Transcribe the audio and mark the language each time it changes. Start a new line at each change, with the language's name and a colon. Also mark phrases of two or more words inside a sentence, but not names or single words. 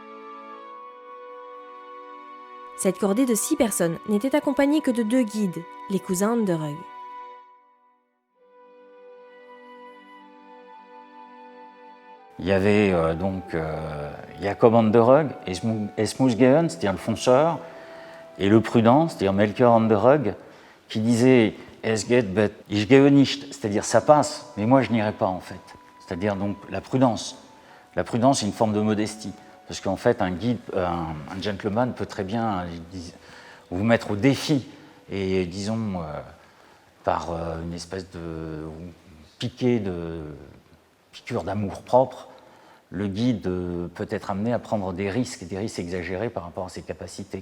French: Cette cordée de 6 personnes n'était accompagnée que de 2 guides, les cousins Anderug. Il y avait Jacob Anderug et Smoosgehen, c'est-à-dire le fonceur, et le prudent, c'est-à-dire Melchior Anderug, qui disait «
German: Es geht, but ich gehe nicht »,
French: c'est-à-dire « ça passe, mais moi je n'irai pas » en fait. C'est-à-dire donc la prudence. La prudence est une forme de modestie, parce qu'en fait, un guide, un gentleman peut très bien vous mettre au défi, et disons, par une espèce de piqûre d'amour-propre, le guide peut être amené à prendre des risques exagérés par rapport à ses capacités.